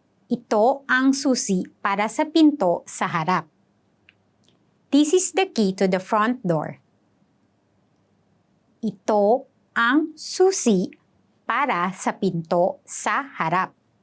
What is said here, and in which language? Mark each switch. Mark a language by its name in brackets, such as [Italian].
[Filipino] Ito ang susi para sa pinto sa harap. [English] This is the key to the front door. [Filipino] Ito ang susi para sa pinto sa harap.